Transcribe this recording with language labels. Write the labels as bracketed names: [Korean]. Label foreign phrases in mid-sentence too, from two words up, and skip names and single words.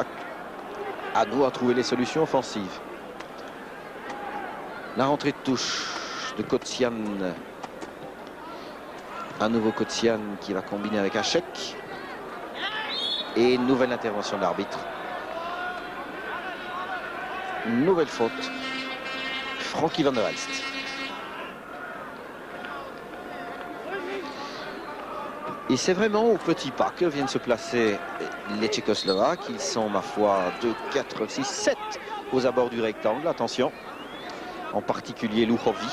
[French] À nous à trouver les solutions offensives. La rentrée de touche de Kocian. Un nouveau Kocian qui va combiner avec Hašek. Et une nouvelle intervention de l'arbitre. Nouvelle faute. Frankie van der Elst. Et c'est vraiment au petit pas que viennent se placer les Tchécoslovaques. Ils sont, ma foi, 2, 4, 6, 7 aux abords du rectangle. Attention. En particulier Luhovi.